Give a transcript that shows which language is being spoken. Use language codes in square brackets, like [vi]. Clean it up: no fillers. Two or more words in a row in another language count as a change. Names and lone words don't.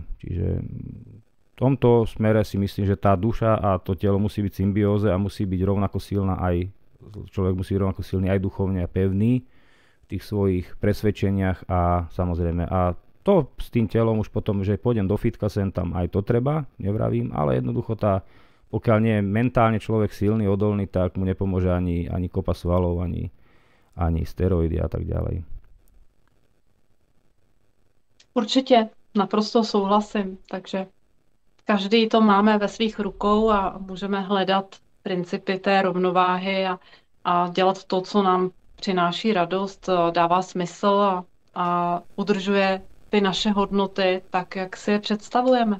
[sk] Čiže v tomto smere si myslím, že tá duša a to telo musí byť symbióze a musí byť rovnako silná človek musí byť rovnako silný aj duchovne a pevný v tých svojich presvedčeniach a samozrejme. A to s tým telom už potom, že pôjdem do fitka sem tam, aj to treba, nevravím, ale jednoducho pokiaľ nie je mentálne človek silný, odolný, tak mu nepomôže ani kopa svalov, ani steroidy a tak ďalej. [cs] Určitě, naprosto souhlasím. Takže každý to máme ve svých rukou a můžeme hledat principy té rovnováhy a dělat to, co nám přináší radost, dává smysl a udržuje ty naše hodnoty tak, jak si je představujeme.